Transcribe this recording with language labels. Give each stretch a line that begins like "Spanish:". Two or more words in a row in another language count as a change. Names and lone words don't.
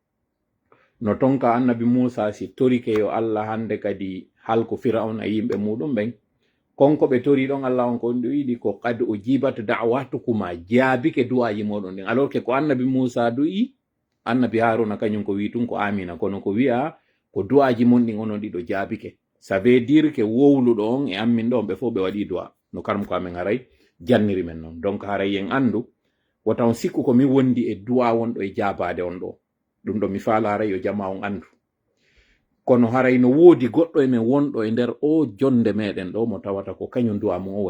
Fula: no tonka annabi Musa si torike yo Allah hande kadi halko Firaun e yimɓe muɗum ɓen konko ɓe tori ɗon Allah on ko wiɗi ko
Arabic: قد أجيبت دعوتكما
Fula: jaabike du'aji moɗon ɗin
French: alors que
Fula: ko annabi Musa du'i annabi Haruna kañum ko wi tun ko amina kono ko wi'a ko du'aji mon ɗin onon ɗiɗo jaabike
French: ça veut dire que
Fula: wowluɗo on e ammin ɗo ɓe fof ɓe waɗi du'a no karam ko amen haray janniri men noon donc haray en andu wotan sikku ko mi wondi e du'a wonɗo e jaabade on ɗo ɗum ɗo mi faala haray yo jama on andu kono haray no woodi goɗɗo e men wonɗo e nder o jonde meɗen ɗo mo tawata ko kañum du'a mum o woni